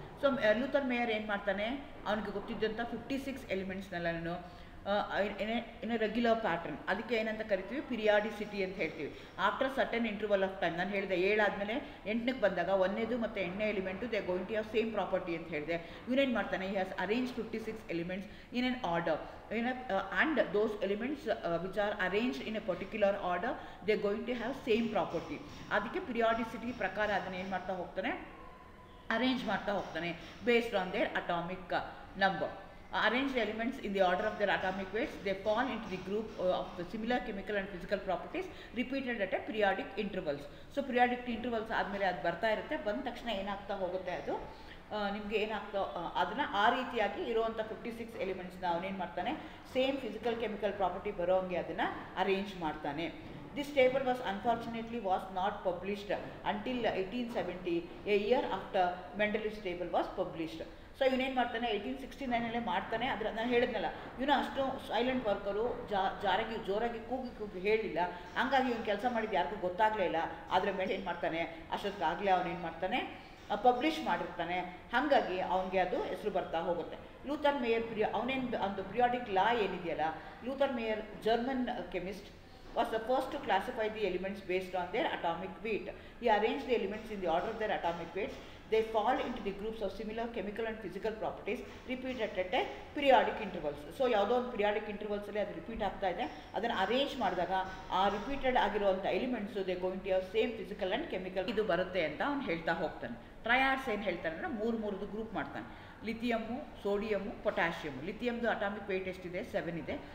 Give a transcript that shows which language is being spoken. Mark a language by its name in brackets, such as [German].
[Kannada] So Luther mayor ಏನು ಮಾಡ್ತಾನೆ, ಅವನಿಗೆ ಗೊತ್ತಿದ್ದಂಥ 56 ಎಲಿಮೆಂಟ್ಸ್ನೆಲ್ಲನೂ [English] in a regular pattern, [Kannada] ಅದಕ್ಕೆ ಏನಂತ ಕರಿತೀವಿ, ಪಿರಿಯಾಡಿಸಿಟಿ ಅಂತ ಹೇಳ್ತೀವಿ. [English] after certain interval of time, [Kannada] ನಾನು ಹೇಳಿದೆ 7 ಆದಮೇಲೆ 8ಕ್ಕೆ ಬಂದಾಗ 1ನೇದು ಮತ್ತು 8ನೇ element [English] they going to have same property [Kannada] ಅಂತ ಹೇಳಿದೆ. ಇವನೇನು ಮಾಡ್ತಾನೆ, [English] He has arrange 56 elements in an order, and those elements which are arranged in a particular order, they are going to have same property. [Kannada] ಅದಕ್ಕೆ ಪಿರಿಯಾಡಿಸಿಟಿ ಪ್ರಕಾರ ಅದನ್ನು ಏನು ಮಾಡ್ತಾ ಹೋಗ್ತಾನೆ, ಅರೇಂಜ್ ಮಾಡ್ತಾ ಹೋಗ್ತಾನೆ [English] based on their atomic number. Arrange the elements in the order of their atomic weights. They fall into the group of the similar chemical and physical properties repeated at a periodic intervals. So periodic intervals [Kannada] ಆದಮೇಲೆ ಅದು ಬರ್ತಾ ಇರುತ್ತೆ. ಬಂದ ತಕ್ಷಣ ಏನಾಗ್ತಾ ಹೋಗುತ್ತೆ, ಅದು ನಿಮಗೆ ಏನಾಗ್ತಾ ಅದನ್ನು ಆ ರೀತಿಯಾಗಿ ಇರುವಂಥ 56 ಎಲಿಮೆಂಟ್ಸ್ನ ಅವನೇನು ಮಾಡ್ತಾನೆ, ಸೇಮ್ ಫಿಸಿಕಲ್ ಕೆಮಿಕಲ್ ಪ್ರಾಪರ್ಟಿ ಬರೋಂಗೆ ಅದನ್ನು ಅರೇಂಜ್ ಮಾಡ್ತಾನೆ. [English] This table was not published until 1870, a year after Mendeleev's table was published. [Kannada] So ಇವನೇನು ಮಾಡ್ತಾನೆ, 1869 ಮಾಡ್ತಾನೆ. ಆದರೆ ನಾನು ಹೇಳಿದ್ನಲ್ಲ, ಇವನು ಅಷ್ಟು ಸೈಲೆಂಟ್ ವರ್ಕರು, ಜೋರಾಗಿ ಕೂಗಿ ಹೇಳಿಲ್ಲ. ಹಂಗಾಗಿ ಇವನು ಕೆಲಸ ಮಾಡಿದ್ದು ಯಾರಿಗೂ ಗೊತ್ತಾಗಲೇ ಇಲ್ಲ. ಆದರೆ ಮೇಲೆ ಏನು ಮಾಡ್ತಾನೆ, ಅಷ್ಟೊತ್ತಾಗಲೇ ಅವನೇನು ಮಾಡ್ತಾನೆ, ಪಬ್ಲಿಷ್ ಮಾಡಿರ್ತಾನೆ. ಹಾಗಾಗಿ ಅವನಿಗೆ ಅದು ಹೆಸರು ಬರ್ತಾ ಹೋಗುತ್ತೆ. ಲೂಥರ್ ಮೇಯರ್ ಅವನೇನು ಒಂದು ಪಿರಿಯಾಡಿಕ್ ಲಾ ಏನಿದೆಯಲ್ಲ, Luther mayor German chemist [English] was the first to classify the elements based on their atomic weight. He arranged the elements in the order of their atomic weights. They fall into the groups of similar chemical and physical properties repeated at a periodic intervals. [Kannada] So ಯಾವುದೋ ಒಂದು periodic ಇಂಟರ್ವಲ್ಸಲ್ಲಿ ಅದು repeat ಆಗ್ತಾ ಇದೆ. ಅದನ್ನು arrange ಮಾಡಿದಾಗ ಆ repeated ಆಗಿರುವಂಥ elements [English] they going to have same physical and chemical [Kannada] ಇದು ಬರುತ್ತೆ ಅಂತ ಅವ್ನು ಹೇಳ್ತಾ ಹೋಗ್ತಾನೆ. ಟ್ರಯಾಡ್ಸ್ ಏನು ಹೇಳ್ತಾನೆ ಅಂದರೆ, ಮೂರು ಗ್ರೂಪ್ ಮಾಡ್ತಾನೆ. ಲಿಥಿಯಮ್ಮು, ಸೋಡಿಯಮ್ಮು, ಪೊಟ್ಯಾಷಿಯಮ್ಮು. ಲಿಥಿಯಮ್ದು ಅಟಾಮಿಕ್ ವೆಯ್ಟ್ ಎಷ್ಟಿದೆ, 7 ಇದೆ.